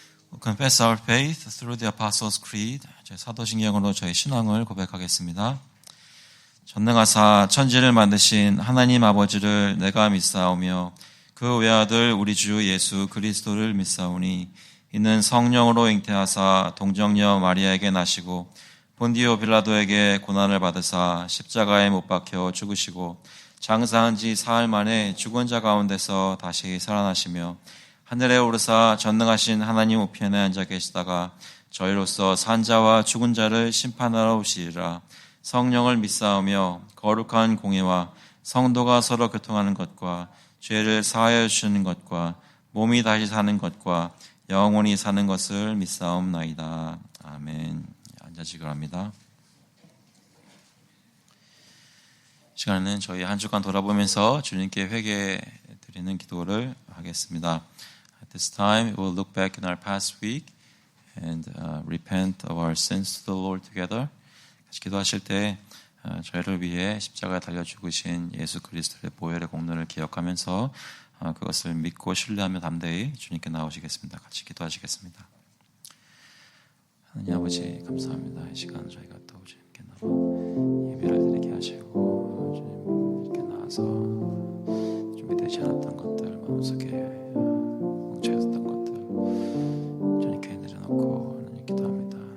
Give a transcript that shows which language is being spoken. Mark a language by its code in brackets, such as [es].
[en] We'll confess our faith through the Apostles' Creed. [ko] 사도신경으로 저희 신앙을 고백하겠습니다. 전능하사 천지를 만드신 하나님 아버지를 내가 믿사오며 그 외아들 우리 주 예수 그리스도를 믿사오니 이는 성령으로 잉태하사 동정녀 마리아에게 나시고 본디오 빌라도에게 고난을 받으사 십자가에 못 박혀 죽으시고 장사한 지 사흘 만에 죽은 자 가운데서 다시 살아나시며 하늘에 오르사 전능하신 하나님 우편에 앉아 계시다가 저희로서 산자와 죽은 자를 심판하러 오시리라. 성령을 믿사오며 거룩한 공예와 성도가 서로 교통하는 것과 죄를 사하여 주시는 것과 몸이 다시 사는 것과 영원히 사는 것을 믿사옵나이다. 아멘. 앉아시기 바랍니다. 시간에는 저희 한 주간 돌아보면서 주님께 회개 드리는 기도를 하겠습니다. [en] At this time, we will look back in our past week and repent of our sins to the Lord together. [ko] 같이 기도하실 때 저희를 위해 십자가에 달려 죽으신 예수 그리스도의 보혈의 공로를 기억하면서 그것을 믿고 신뢰하며 담대히 주님께 나오시겠습니다. 같이 기도하시겠습니다. 하나님 아버지 감사합니다. 이 시간 저희가 또 주님께 나와 예배를 드리게 하시고 주님께 나와서 준비되지 않았던 것들, 마음속에 뭉쳐있었던 것들 주님께 내려놓고 하나님 기도합니다.